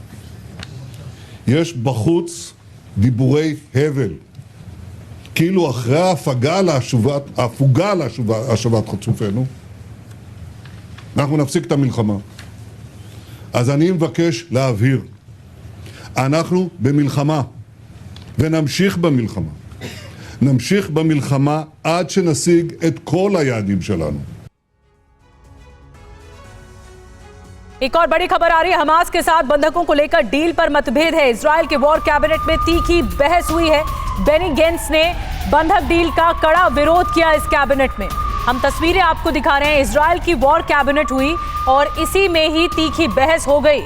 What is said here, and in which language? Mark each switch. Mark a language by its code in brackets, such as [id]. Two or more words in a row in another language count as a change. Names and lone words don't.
[he] יש בחוץ דיבורי הבל, כאילו אחרי ההפוגה להשבת חטופינו, אנחנו נפסיק את המלחמה. אז אני מבקש להבהיר, אנחנו במלחמה, ונמשיך במלחמה. נמשיך במלחמה עד שנשיג את כל היעדים שלנו. [hi] एक और बड़ी खबर आ रही है, हमास के साथ बंधकों को लेकर डील पर मतभेद है। इजराइल के [en] war cabinet [hi] में तीखी बहस हुई है। बेनी गेंट्स ने बंधक डील का कड़ा विरोध किया इस कैबिनेट में। हम तस्वीरें आपको दिखा रहे हैं। इजराइल की [en] war cabinet [hi] हुई और इसी में ही तीखी बहस हो गई।